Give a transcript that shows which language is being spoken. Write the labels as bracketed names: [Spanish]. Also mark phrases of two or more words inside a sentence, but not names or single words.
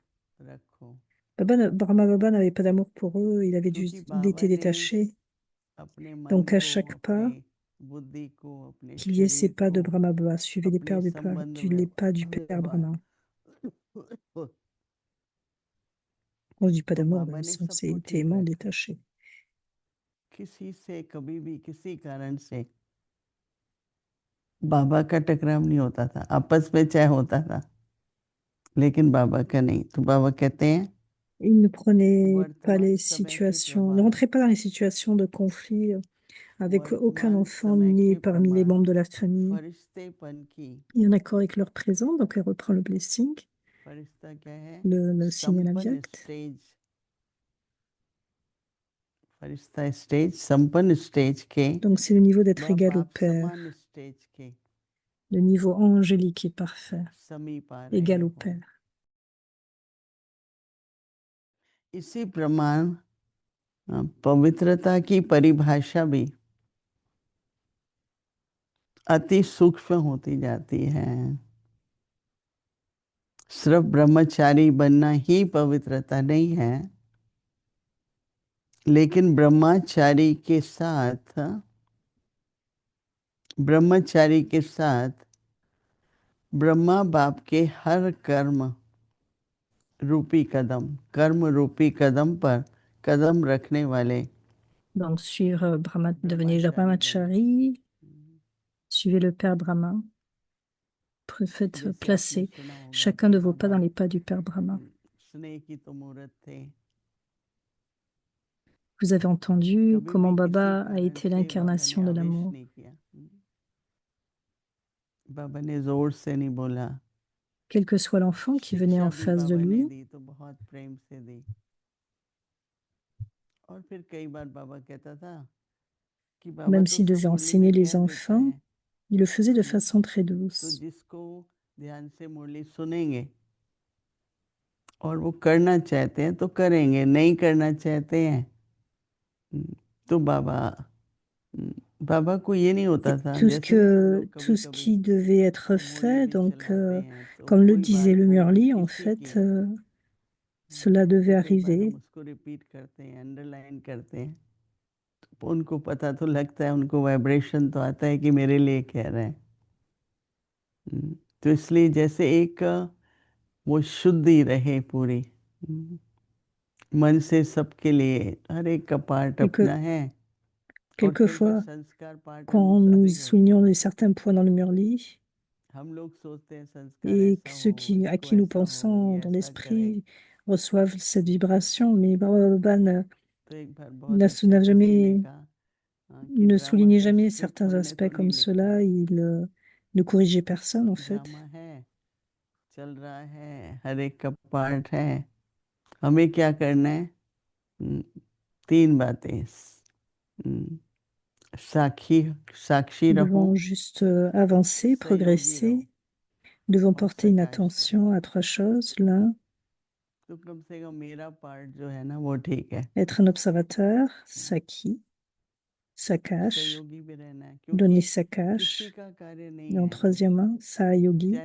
[French] Brahma Baba n'avait pas d'amour pour eux, il était détaché. Donc à chaque pas, qu'il y ait ces pas de Brahma Baba, suivez les pas du Père Brahma. On ne dit pas d'amour, c'est tellement détaché. [Hindi] बाबा का टकराव नहीं होता था, आपस में चाहे होता था, लेकिन बाबा का नहीं. तो बाबा कहते हैं [French] il ne prenait pas les situations, ne rentrait pas dans les situations de conflit avec aucun enfant ni parmi les membres de la famille. Et en accord avec leur présent, donc elle reprend le blessing. [Hindi] फरिश्ता क्या है? [French] le signal [Hindi] संपन्न [French] avyakt. [Hindi] स्टेज, फरिश्ता स्टेज, संपन्न स्टेज के, [French] Donc c'est le niveau d'être [Hindi] व [French] égal au [Hindi] बाप [French] Père, [Hindi] समान स्टेज के [French] le niveau angélique et parfait, [Hindi] समीप आ रहे [French] égal au [Hindi] हो। [French] Père. [Hindi] इसी प्रमाण पवित्रता की परिभाषा भी अति सूक्ष्म होती जाती है। सिर्फ ब्रह्मचारी बनना ही पवित्रता नहीं है, लेकिन ब्रह्मचारी के साथ ब्रह्मा बाप के हर कर्म रूपी कदम पर कदम रखने वाले [French] Donc suivre Brahma, devenez [Hindi] ब्रह्मचारी बनो। [French] Brahmachari, suivez le Père Brahma, faites [Hindi] जैसे आपने [French] placer [Hindi] सुना होगा [French] chacun [Hindi] कि [French] de vos pas [Hindi] बाबा [French] dans les pas du Père Brahma. [Hindi] स्नेह की तो मूर्त थे, [French] Vous avez entendu [Hindi] कभी [French] comment [Hindi] भी किसी [French] Baba a [Hindi] कारण [French] été [Hindi] से बाबा ने [French] l'incarnation de [Hindi] आवेश [French] l'amour. [Hindi] नहीं किया। बाबा ने जोर से नहीं बोला, [French] Quel que soit l'enfant qui venait [Hindi] शिक्षा [French] en [Hindi] भी [French] face de [Hindi] बाबा ने [French] lui, [Hindi] दी तो बहुत प्रेम से दी। और फिर कई बार बाबा कहता था कि बाबा [French] même [Hindi] तो [French] s'il [Hindi] सब [French] devait [Hindi] मुरली [French] enseigner [Hindi] में [French] les [Hindi] कह देता [French] enfants, [Hindi] है, [French] il le faisait de [Hindi] तो [French] façon très douce. [Hindi] जिसको ध्यान से मुरली सुनेंगे और वो करना चाहते हैं तो करेंगे, नहीं करना चाहते हैं तो बाबा को ये नहीं होता [French] Et [Hindi] था, जैसे नहीं हम लोग [French] tout [Hindi] कभी [French] ce [Hindi] कभी [French] qui devait être [Hindi] मुरली [French] fait, [Hindi] भी [French] donc [Hindi] चलाते हैं तो [French] comme le [Hindi] कोई [French] disait [Hindi] बात [French] le [Hindi] हो [French] Murli, en [Hindi] किसी [French] fait, [Hindi] की, [French] cela devait [Hindi] तो कई बार हम [French] arriver. [Hindi] उसको रिपीट करते हैं, अंडरलाइन करते हैं, तो उनको पता तो लगता है, उनको वाइब्रेशन तो आता है कि मेरे लिए कह रहे हैं। तो इसलिए जैसे एक वो शुद्धि रहे पूरी, मन से सबके लिए हर एक का पार्ट [French] Quelque, [Hindi] अपना है, और कई बार [French] quelquefois, [Hindi] संस्कार पार्ट [French] quand nous [Hindi] अनुसार ही होते [French] soulignons [Hindi] हैं। [French] certains points dans le Murli, [Hindi] हम लोग सोचते हैं संस्कार [French] et que [Hindi] ऐसा [French] ceux [Hindi] हो, [French] à [Hindi] इसको [French] qui nous [Hindi] ऐसा हो, [French] pensons [Hindi] ये [French] dans [Hindi] ऐसा करे। [French] l'esprit reçoivent cette vibration, mais Baba [Hindi] तो एक बार बहुत अच्छा [French] n'a [Hindi] किसी ने [French] jamais, [Hindi] कहा कि [French] ne [Hindi] ड्रामा [French] soulignait [Hindi] का [French] jamais [Hindi] स्क्रिप्ट [French] certains [Hindi] हमने [French] aspects [Hindi] तो नहीं [French] comme [Hindi] लिखा, [French] cela, il ne corrigeait personne en fait. [Hindi] ड्रामा है, चल रहा है, हर एक का पार्ट है, हमें क्या करना है? 3 बातें, साक्षी [French] Nous [Hindi] रहो, [French] devons juste avancer, [Hindi] सहयोगी रहो [French] progresser. Nous devons [Hindi] और [French] porter une [Hindi] सकाश रहो। [French] attention à 3 choses. L'un, [Hindi] तो कम से कम मेरा पार्ट जो है ना वो ठीक है, [French] être un observateur, Saki, Sakash, [Hindi] सहयोगी भी रहना है, [French] donner [Hindi] क्योंकि किसी [French] Sakash. [Hindi] का कार्य नहीं [French] Et en [Hindi] है ये, [French] troisièmement, Sahayogi,